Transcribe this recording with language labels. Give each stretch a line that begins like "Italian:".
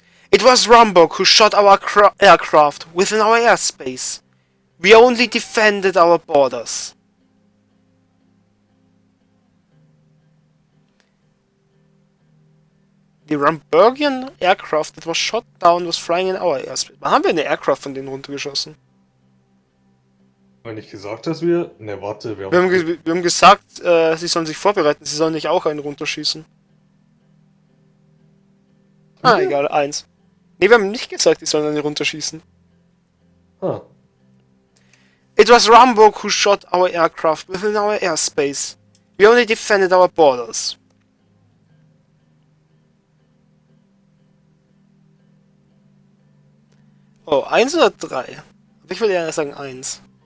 English: It was Rumburg who shot our aircraft within our airspace. We only defended our borders. The Rumburgian aircraft that was shot down was flying in our airspace.
German: Wann haben wir eine Aircraft von denen runtergeschossen? Wenn ich gesagt, dass wir... Ne, warte, Wir haben gesagt, sie sollen sich vorbereiten, sie sollen nicht auch einen runterschießen. Ah, egal, 1. Ne, wir haben nicht gesagt, die sollen einen runterschießen. Ah.
English: It was Rumburg who shot our aircraft within our airspace. We only defended our borders.
German: Oh, 1 oder 3? Ich würde ja sagen 1.